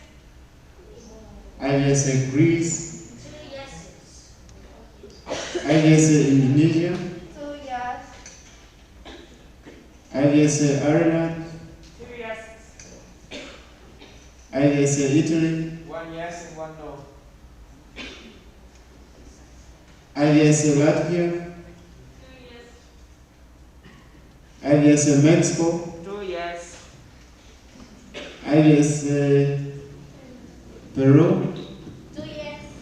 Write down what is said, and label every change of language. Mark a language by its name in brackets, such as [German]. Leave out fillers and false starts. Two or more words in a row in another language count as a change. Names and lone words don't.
[English] IVSA Greece, 2 yeses. IVSA Indonesia, 2 yes. IVSA Ireland, 2 yeses. IVSA Italy, 1 yes and 1 no. IVSA Latvia, 2 yes. IVSA Mexico, 2 yes. IVSA Peru, 2 yes.